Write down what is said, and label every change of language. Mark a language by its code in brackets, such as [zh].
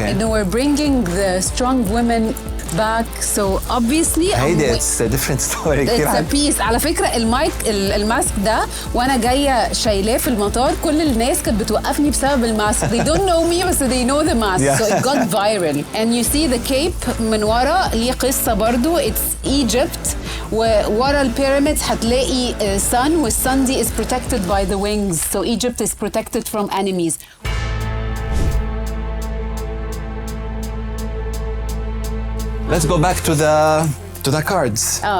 [ar] إنه [en] we're bringing the strong women back. So obviously [ar] هيدي [en] it's a different story [ar] كتير [en] It's a piece. [ar] على فكرة الماسك ده وانا جاية شايلاه في المطار كل الناس كانت بتوقفني بسبب الماسك. [en] They don't know me [ar] بس [en] they know the mask. Yeah. So it got viral. And you see the cape [ar] من ورا ليه قصة برضو. [en] It's Egypt. [ar] وورا البيراميدز هتلاقي [en] sun والsun [ar] دي [en] is protected by the wings. So Egypt is protected from enemies. Let's go back to the cards.